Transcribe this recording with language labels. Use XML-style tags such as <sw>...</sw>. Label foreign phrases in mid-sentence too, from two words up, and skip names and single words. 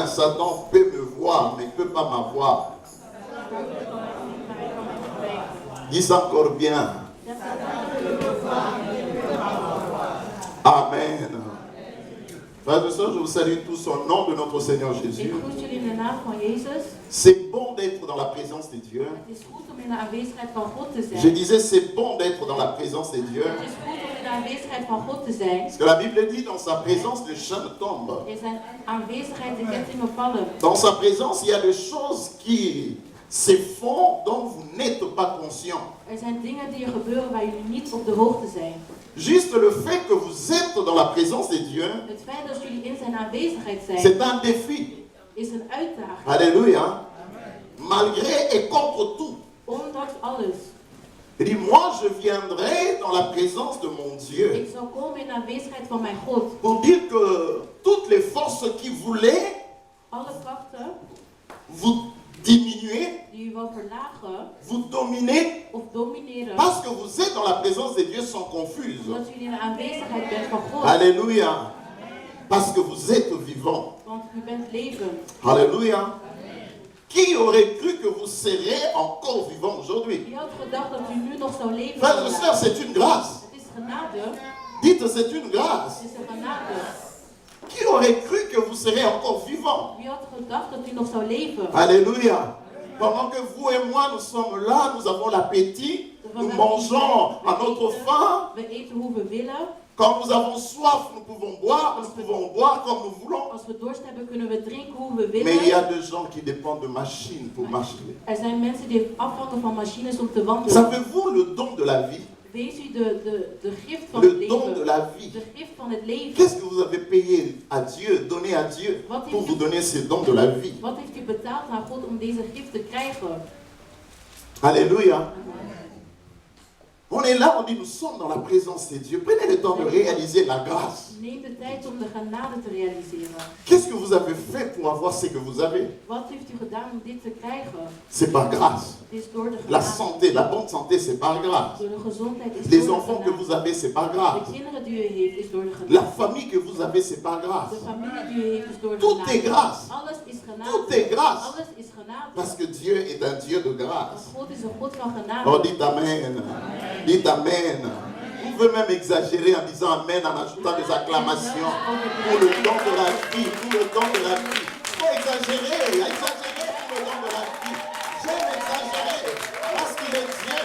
<fr>Satan peut me voir, mais ne peut pas m'avoir. Dis ça encore bien. Amen. Frères et sœurs, je vous salue tous au nom de notre Seigneur Jésus.</fr> <nl>Ik groet jullie in de naam van Jezus.</nl> <fr>C'est bon d'être dans la présence de Dieu.</fr> <nl>Het is goed om in de aanwezigheid van God te zijn.</nl> <fr>Je disais, c'est bon d'être dans la présence de Dieu.</fr> <nl>Het is goed om in de aanwezigheid van God te zijn.</nl> <fr>Parce que la Bible dit, dans sa présence, les chaînes tombent.</fr> <nl>In zijn aanwezigheid de kettingen vallen.</nl> <fr>Dans sa présence, il y a des choses qui se font dont vous n'êtes pas conscient.</fr> <nl>Er zijn dingen die er gebeuren waar jullie niet op de hoogte zijn.</nl> <fr>Juste le fait que vous êtes dans la présence de Dieu,</fr> <nl>Het feit dat jullie in zijn aanwezigheid zijn,</nl> <fr>c'est un défi.</fr> <nl>is een uitdaging.</nl> <fr>Alléluia. Malgré et contre tout.</fr> <nl>Ondanks alles.</nl> <fr>Il dit, moi je viendrai dans la présence de mon Dieu.</fr> <nl>Ik zal komen in de aanwezigheid van mijn God.</nl> <fr>Pour dire que toutes les forces qui voulaient</fr> <nl>Alle krachten</nl> <fr>vous diminuer,</fr> <nl>die u wil verlagen</nl> <fr>vous dominer,</fr> <nl>of domineren,</nl> <fr>parce que vous êtes dans la présence de Dieu, sont confuses.</fr> <nl>omdat jullie in de aanwezigheid bent van God.</nl> <fr>Alléluia. Parce que vous êtes vivant.</fr> <nl>Want u bent leven.</nl> <fr>Alléluia. Qui aurait cru que vous serez encore vivant aujourd'hui?</fr> <nl>Wie had gedacht dat u nu nog zou leven?</nl> <fr>Frères et sœurs, c'est une grâce.</fr> <nl>Het is genade.</nl> <fr>Dites, c'est une grâce.</fr> <nl>Het is een genade.</nl> <fr>Qui aurait cru que vous serez encore vivant?</fr> <nl>Wie had gedacht dat u nog zou leven?</nl> <fr>Alléluia. Pendant que vous et moi, nous sommes là, nous avons l'appétit, nous mangeons à notre faim.</fr> <nl>We eten hoe we willen.</nl> <fr>Quand nous avons soif, nous pouvons boire comme nous voulons.</fr> <nl>Als we dorst hebben, kunnen we drinken hoe we willen.</nl> <fr>Mais il y a des gens qui dépendent de machines pour marcher.</fr> <nl>Er zijn mensen die afhangen van machines om te wandelen.</nl> <fr>Savez-vous le don de la vie?</fr> <nl>Wees u de gift van het</nl> <fr>Le don de</fr> <nl>leven.</nl> <fr>la vie.</fr> <nl>De gift van het leven.</nl> <fr>Qu'est-ce que vous avez payé à Dieu, donné à Dieu, pour vous donner ce don de la vie?</fr> <nl>Wat heeft u betaald aan God om deze gift te krijgen?</nl> <fr>Alléluia. On est là, on dit nous sommes dans la présence de Dieu. Prenez le temps de réaliser la grâce.</fr> <nl>Neem de tijd om de genade te realiseren.</nl> <fr>Qu'est-ce que vous avez fait pour avoir ce que vous avez?</fr> <nl>Wat heeft u gedaan om dit te krijgen?</nl> <fr>C'est par grâce.</fr> <nl>Het is door de</nl> <fr>La</fr> <nl>genade.</nl> <fr>santé, la bonne santé, c'est par grâce.</fr> <nl>Door de gezondheid is</nl> <fr>Les</fr> <nl>door de</nl> <fr>enfants que</fr> <nl>genade.</nl> <fr>vous avez, c'est par grâce.</fr> <nl>De kinderen die u heeft is door de</nl> <fr>La</fr> <nl>genade.</nl> <fr>famille que vous avez, c'est par grâce.</fr> <nl>De familie die u heeft is door de</nl> <fr>Tout</fr> <nl>genade.</nl> <fr>est grâce.</fr> <nl>Alles is genade.</nl> <fr>Tout est grâce.</fr> <nl>Alles is genade.</nl> <fr>Parce que Dieu est un Dieu de grâce.</fr> <nl>Want God is een God van genade.</nl> <fr>Oh, dites Amen. Dites Amen. Vous pouvez même exagérer en disant Amen, en ajoutant des acclamations pour le don de la vie, pour le don de la vie. Il faut exagérer pour le don de la vie. J'aime exagérer parce qu'il est Dieu.</fr>